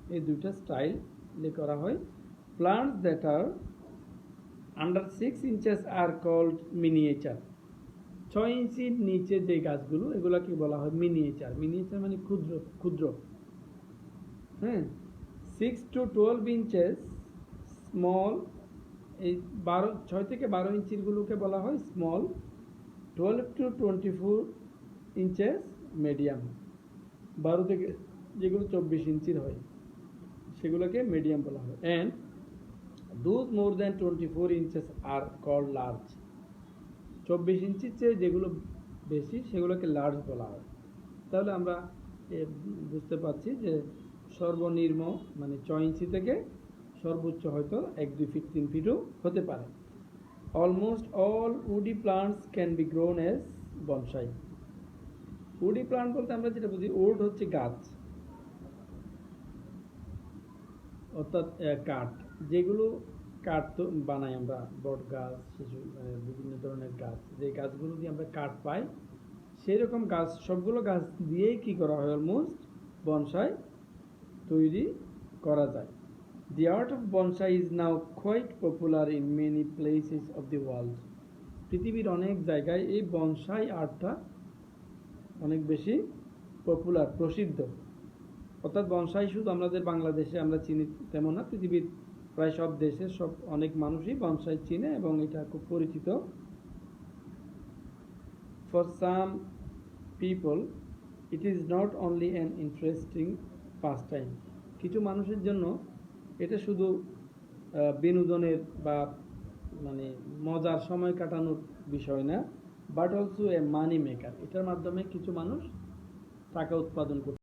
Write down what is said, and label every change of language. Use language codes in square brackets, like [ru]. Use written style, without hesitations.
[bn] এই দুইটা স্টাইলে করা হয়। [en] Plants that are under 6 inches are called miniature. [bn] 6 ইঞ্চির নিচে যে গাছগুলো এগুলোকে বলা হয় মিনিয়েচার। মিনিয়েচার মানে ক্ষুদ্র ক্ষুদ্র। হ্যাঁ, [en] 6 to 12 inches small. [bn] এই 6 থেকে 12 ইঞ্চিরগুলোকে বলা হয় স্মল। [en] 12 to 24 inches medium. [bn] 12 থেকে যেগুলো 24 ইঞ্চির হয় সেগুলোকে মিডিয়াম বলা হয়। [en] And those more than 24 inches are called large. [bn] 24 ইঞ্চির চেয়ে যেগুলো বেশি সেগুলোকে লার্জ বলা হয়। তাহলে আমরা বুঝতে পারছি যে সর্বনিম্ন মানে 6 ইঞ্চি থেকে সর্বোচ্চ হয়তো 1-2 ফিট 3 ফিটও হতে পারে। [en] Almost all woody plants can be grown as bonsai. [bn] Woody plant বলতে আমরা যেটা বুঝি, উড হচ্ছে গাছ, অর্থাৎ কাঠ, যেগুলো কাঠ তো বানাই আমরা, বট গাছ, বিভিন্ন ধরনের গাছ, যে গাছগুলো দিয়ে আমরা কাঠ পাই সেই রকম গাছ, সবগুলো গাছ দিয়েই কি করা হয়, অলমোস্ট বনসাই তৈরি করা যায়। [en] The art of bonsai is now quite popular in many places of the world. [bn] পৃথিবীর অনেক জায়গায় এই বনসাই আর্টটা অনেক বেশি পপুলার, প্রসিদ্ধ। অর্থাৎ বনসাই শুধু আমাদের বাংলাদেশে আমরা চিনি তেমন না, পৃথিবীর প্রায় সব দেশে অনেক মানুষই বনসাই চিনে এবং এটা খুব পরিচিত। [en] For some people it is not only an interesting pastime. [bn] কিছু মানুষের জন্য এটা শুধু বিনোদনের বা মানে মজার সময় কাটানোর বিষয় না, [en] But also a money maker. [bn] এটার মাধ্যমে কিছু মানুষ টাকা উৎপাদন করতে